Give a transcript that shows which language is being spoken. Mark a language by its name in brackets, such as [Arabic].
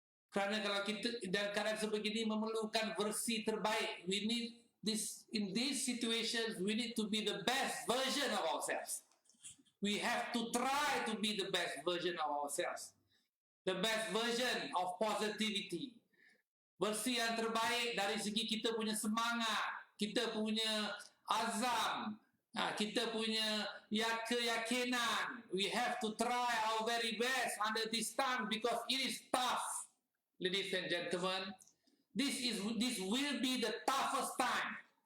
[Malay] Kerana kalau kita dalam keadaan sebegini memerlukan versi terbaik. [English] We need this, in these situations, we need to be the best version of ourselves. We have to try to be the best version of ourselves. The best version of positivity. [Malay] Versi yang terbaik dari segi kita punya semangat, kita punya azam, kita punya keyakinan. [English] We have to try our very best under this time because it is tough. Ladies and gentlemen, this will be the toughest time.